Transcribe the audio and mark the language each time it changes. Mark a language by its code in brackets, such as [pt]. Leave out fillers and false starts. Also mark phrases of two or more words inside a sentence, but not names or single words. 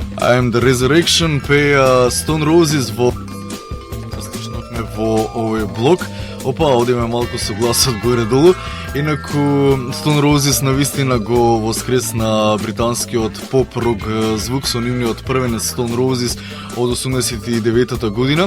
[mk] I Am The Resurrection пеја Stone Roses во слушнавме во овој блок. Опа, одиме малку со гласот горе-долу. Инаку Stone Roses навистина го воскресна британскиот поп-рок звук со нивниот првен Stone Roses од 89-та година.